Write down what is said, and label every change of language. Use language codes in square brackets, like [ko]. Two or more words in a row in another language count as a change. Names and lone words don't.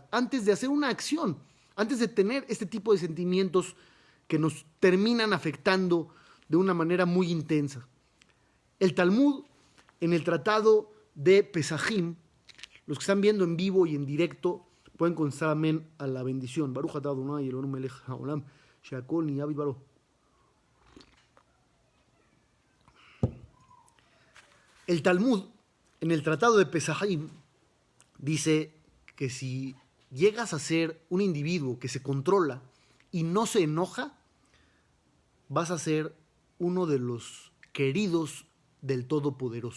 [es] Antes de hacer una acción, antes de tener este tipo de sentimientos que nos terminan afectando de una manera muy intensa. El Talmud, en el tratado de Pesajim, los que están viendo en vivo y en directo, pueden contestar amén a la bendición. [he] ברוך אתה אדוני אלוהינו מלך העולם שהכל נהיה בדברו. [es] El Talmud, en el tratado de Pesajim, dice que si llegas a ser un individuo que se controla y no se enoja, vas a ser uno de los queridos del Todopoderoso.